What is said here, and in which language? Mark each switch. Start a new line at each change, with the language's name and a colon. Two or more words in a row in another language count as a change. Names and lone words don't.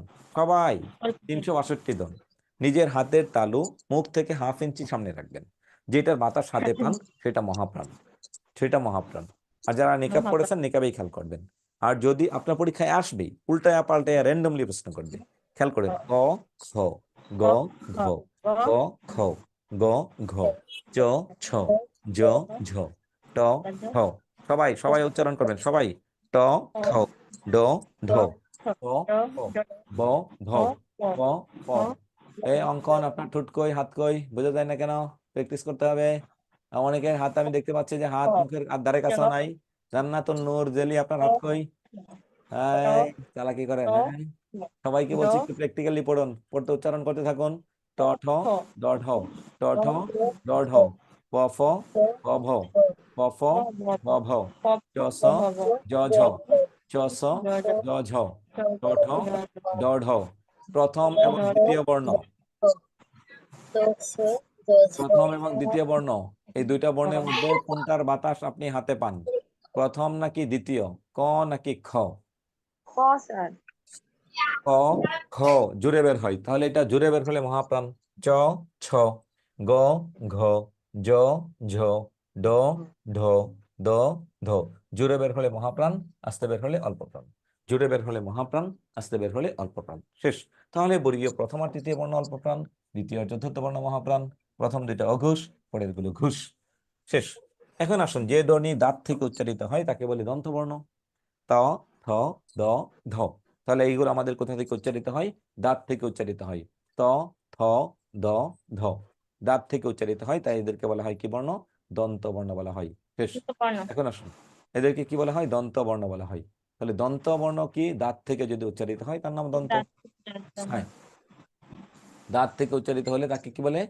Bangla: সবাই 362 জন নিজের হাতের তালু মুখ থেকে ½ ইঞ্চি সামনে রাখবেন, যেটার বাতাস হাতে পান সেটা মহাপ্রাণ, সেটা মহাপ্রাণ। আর যারা নিকাব পড়েছেন নিকাবেই খেয়াল করবেন। আর যদি আপনার পরীক্ষায় আসবেই উল্টায়া পাল্টায়া র্যান্ডমলি প্রশ্ন করবে, খেয়াল করেন। ক খ গ ঘ, ক খ গ ঘ, চ ছ জ ঝ, ট ঠ। সবাই সবাই উচ্চারণ করবেন, সবাই। ট ঠ ড ঢ, প ফ, ব ভ, প প। এই অঙ্কন আপনার ঠোঁট কই হাত কই বোঝা যায় না কেন? প্র্যাকটিস করতে হবে। অনেকের হাত আমি দেখতে পাচ্ছি যে হাত মুখের ধারে কাছেও নাই। জান্নাতুন নূর জেলি আপনার হাত কই? এই চালাকি করেন, হ্যাঁ? সবাইকে বলছি একটু প্র্যাকটিক্যালি পড়ুন, পড়তে উচ্চারণ করতে থাকুন। ট ঠ ড ঢ, ট ঠ ড ঢ, প ফ ব ভ, প ফ ব ভ, চ ছ জ ঝ, চ ছ জ ঝ, ট ঠ ড ঢ। প্রথম এবং দ্বিতীয় বর্ণ, প্রথম এবং দ্বিতীয় বর্ণ, এই দুইটা বর্ণের মধ্যে কোনটার বাতাস আপনি হাতে পান? প্রথম নাকি দ্বিতীয়? ক নাকি খ? খ স্যার। ক খ জুড়ে বের হয়, তাহলে এটা জুড়ে বের হলে মহাপ্রাণ। চ ছ গ ঘ, জ ঝ, ড ঢ, দ ধ। জুড়ে বের হলে মহাপ্রাণ, আস্তে বের হলে অল্প প্রাণ। জুড়ে বের হলে মহাপ্রাণ, আস্তে বের হলে অল্প প্রাণ। শেষ। তাহলে বর্গীয় প্রথম আর তৃতীয় বর্ণ অল্প প্রাণ, দ্বিতীয় আর চতুর্থ বর্ণ মহাপ্রাণ, প্রথম দুইটা অঘোষ, পরের গুলো ঘোষ। শেষ। এখন আসুন, যে ধ্বনি দাঁত থেকে উচ্চারিত হয় তাকে বলে দন্তবর্ণ। ত থ দ ধ। তাহলে এইগুলো আমাদের কোথা থেকে উচ্চারিত হয়? দাঁত থেকে উচ্চারিত হয়। ত থ দ ধ, দাঁত থেকে উচ্চারিত হয়, তাই এদেরকে বলা হয় কি বর্ণ? দন্ত বর্ণ বলা হয়। শেষ। এখন আসুন, এদেরকে কি বলা হয়? দন্ত বর্ণ বলা হয়। তাহলে দন্ত বর্ণ কি? দাঁত থেকে যদি উচ্চারিত হয় তার নাম দন্ত। হ্যাঁ, দাঁত থেকে উচ্চারিত হলে তাকে কি বলে?